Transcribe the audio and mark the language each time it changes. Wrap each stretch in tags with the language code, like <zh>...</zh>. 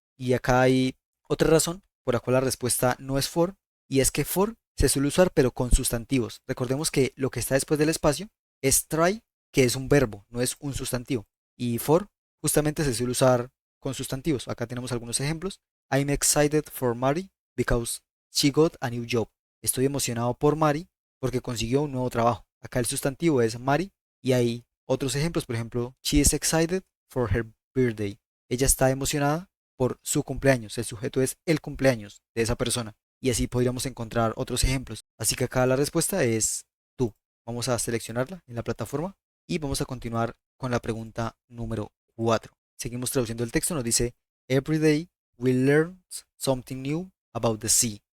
<es>Y acá hay otra razón por la cual la respuesta no es for, y es que for se suele usar pero con sustantivos. Recordemos que lo que está después del espacio es try, que es un verbo, no es un sustantivo. Y for justamente se suele usar con sustantivos. Acá tenemos algunos ejemplos.</es> <en>I'm excited for Mari because she got a new job.</en> <es>Estoy emocionado por Mari porque consiguió un nuevo trabajo. Acá el sustantivo es Mari y hay otros ejemplos. Por ejemplo,</es> <en>she is excited for her birthday.</en> <es>Ella está emocionada por su cumpleaños. El sujeto es el cumpleaños de esa persona. Y así podríamos encontrar otros ejemplos. Así que acá la respuesta es tú. Vamos a seleccionarla en la plataforma y vamos a continuar con la pregunta número 4. Seguimos traduciendo el texto. Nos dice,</es> <en>every day we learn something new about the sea.</en>